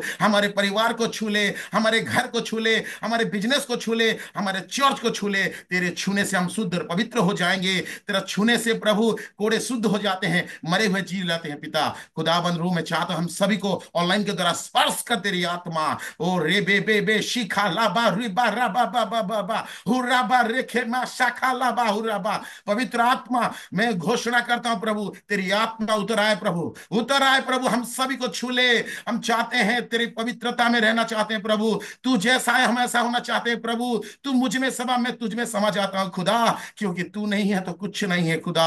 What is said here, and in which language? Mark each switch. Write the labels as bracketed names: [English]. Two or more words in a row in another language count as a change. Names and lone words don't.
[Hindi] हमारे परिवार को छू ले, हमारे घर को छू ले, हमारे बिजनेस को छू ले, हमारे चर्च को छू ले। तेरे छूने से हम शुद्ध और पवित्र हो जाएंगे। तेरा छूने से प्रभु कोड़े शुद्ध हो जाते हैं, मरे हुए जी लाते हैं पिता खुदाबंद। रूह में चाहता हम सभी को ऑनलाइन के द्वारा स्पर्श कर तेरी आत्मा। ओ रे बे बे बे शिखा लाबा रिबा राबा बाबा बाबा हुर्राबा रेखे मा शाखा लाबा हुर्राबा। पवित्र आत्मा मैं घोषणा करता हूं प्रभु, तेरी आत्मा उतर आए प्रभु, उतर आए प्रभु, हम सभी को छू ले। हम चाहते हैं तेरी पवित्रता में रहना चाहते हैं प्रभु, तू जैसा है हम ऐसा होना चाहते हैं प्रभु। तू मुझ में समा, मैं तुझ में समा जाता हूं खुदा, क्योंकि तू नहीं है तो कुछ नहीं है खुदा।